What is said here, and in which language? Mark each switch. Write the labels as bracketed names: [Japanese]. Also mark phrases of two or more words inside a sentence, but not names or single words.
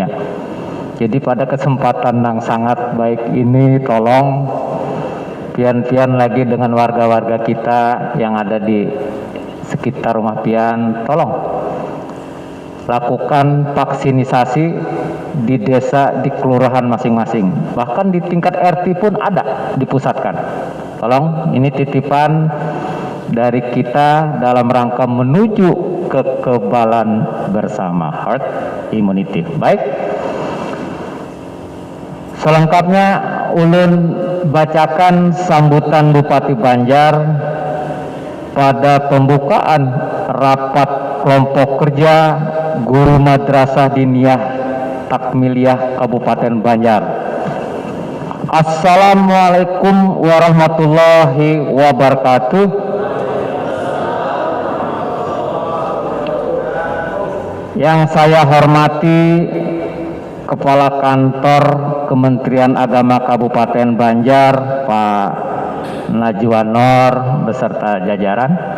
[Indonesian] Jadi pada kesempatan yang sangat baik ini, tolong pian-pian lagi dengan warga-warga kita yang ada di sekitar rumah pian, tolong lakukan vaksinisasi di desa, di kelurahan masing-masing. Bahkan di tingkat RT pun ada, dipusatkan. Tolong, ini titipan dari kita dalam rangka menuju kekebalan bersama, [English] herd immunity. [Indonesian] Baik. Selengkapnya ulun bacakan sambutan Bupati Banjar pada pembukaan rapat kelompok kerja Guru Madrasah Diniyah Takmiliyah Kabupaten Banjar. [Arabic] السلام عليكم ورحمة الله وبركاته. [Indonesian] Yang saya hormati Kepala Kantor Kementerian Agama Kabupaten Banjar, Pak Najwa Nur beserta jajaran.